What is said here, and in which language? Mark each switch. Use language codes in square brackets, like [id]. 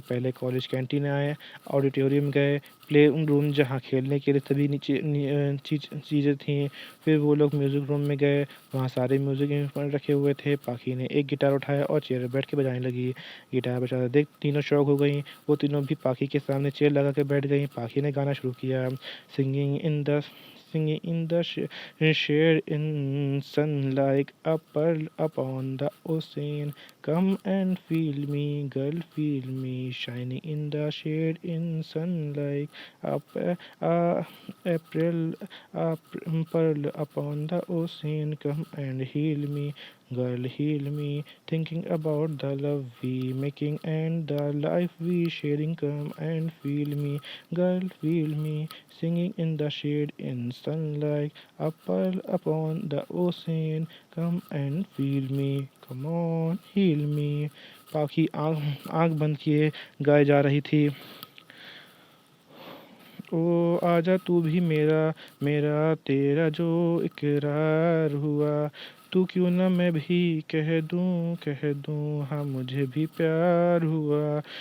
[hi] पहले college canteen आए, auditorium गए, प्ले रूम जहाँ खेलने के लिए सभी चीज़ें थीं। फिर वो लोग म्यूज़िक रूम में गए, वहाँ सारे म्यूज़िक इंस्ट्रूमेंट रखे हुए थे। पाखी ने एक गिटार उठाया और चेयर पर बैठ के बजाने लगी। गिटार बजाते देख तीनों शौक हो गई। वो तीनों भी पाखी के सामने चेयर लगा के बैठ गई। पाखी ने गाना शुरू किया, [en] Singing in the shade in sunlight, a pearl upon the ocean. Come and feel me, girl, feel me, shining in the shade in sunlight. A April, pearl upon the ocean. Come and heal me, girl, heal me. Thinking about the love we making and the life we sharing. Come and feel me, girl, feel me. Singing in the shade in sunlight, a pearl upon the ocean. Come and feel me, come on, heal me. [hi] पाखी आँख बंद किए गाए जा रही थी। ओ आजा तू भी मेरा मेरा तेरा जो इकरार हुआ। तू क्यों ना मैं भी कह दूँ हाँ मुझे भी प्यार हुआ।